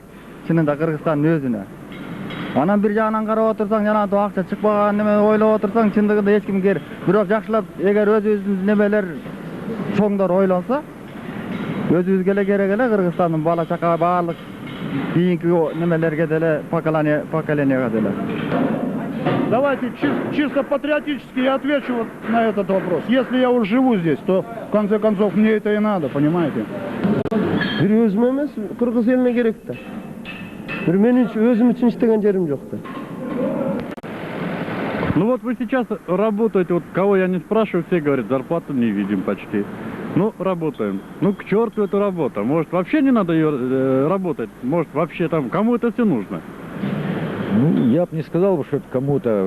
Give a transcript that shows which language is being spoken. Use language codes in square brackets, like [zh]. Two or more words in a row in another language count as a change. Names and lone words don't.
[ky] Чынында Кыргызстандын өзүнө. Анан бир жагынан карап отурсаң, жана акча чыкпаган неме ойлоп отурсаң, чындыгында эч ким керек. Бирок жакшылап эгер өзүбүздүн немелер чоңдор ойлонсо, өзүбүзгө эле керек эле Кыргызстандын бала чака баардык кийинки немелерге деле поколенияга деле. [ru] Давайте чисто патриотически я отвечу вот на этот вопрос. Если я уже живу здесь, то в конце концов мне это и надо, понимаете? [ky] Бир өзүм эмес, Кыргыз элине керек да. Бир мен өзүм үчүн иштеген жерим жок да. [ru] Ну вот вы сейчас работаете, вот кого я не спрашиваю, все говорят, зарплату не видим почти. Ну, работаем. Ну, к черту эту работу. Может, вообще не надо ее работать? Может, вообще там, кому это все нужно? Ну, я бы не сказал, что это кому-то.